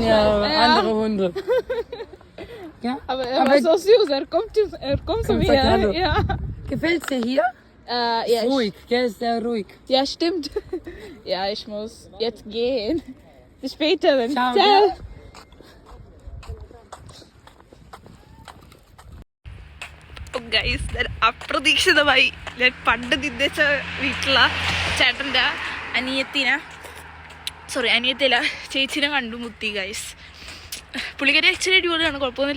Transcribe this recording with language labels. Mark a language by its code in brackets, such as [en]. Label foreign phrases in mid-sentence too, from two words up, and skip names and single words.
[de] ich weiß. Ja. andere Hunde. Ja? Aber er war so süß. Er kommt zu Komm, mir. sag hallo. Ja. Gefällt's dir hier? Ja, Ruhig, gell? Ist sehr ruhig. ja, stimmt. Ja, ich muss jetzt gehen. Bis später. Dann. Ciao, Ciao. gell? [ml] ഗൈസ് ഞാൻ അപ്രതീക്ഷിതമായി ഞാൻ പണ്ട് നിന്നേച്ച വീട്ടിലുള്ള ചേട്ടൻ്റെ അനിയത്തിയില്ല ചേച്ചിനെ കണ്ടുമുത്തി ഗൈസ്. പുള്ളിക്കാരി ഇച്ചിരി അടിപൊളിയാണ്, കുഴപ്പമൊന്നുമില്ല.